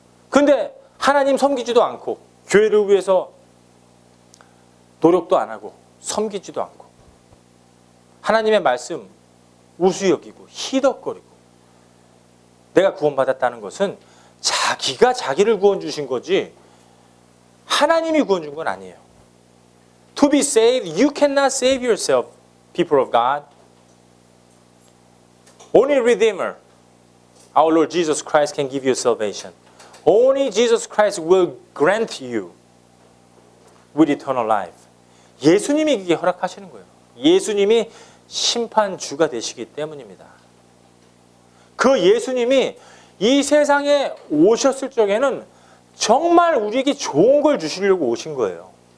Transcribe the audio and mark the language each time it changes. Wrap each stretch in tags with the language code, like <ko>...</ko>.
<ko>그런데 하나님 섬기지도 않고 교회를 위해서 노력도 안 하고 섬기지도 않고 하나님의 말씀 우수 여기고 희덕거리고 내가 구원받았다는 것은 자기가 자기를 구원 주신 거지 하나님이 구원 준 건 아니에요.</ko> <en>To be saved, you cannot save yourself, people of God. Only Redeemer, our Lord Jesus Christ can give you salvation. Only Jesus Christ will grant you with eternal life.</en> <ko>예수님이 그게 허락하시는 거예요. 예수님이 심판주가 되시기 때문입니다. 그 예수님이 이 세상에 오셨을 적에는 정말 우리에게 좋은 걸 주시려고 오신 거예요.</ko>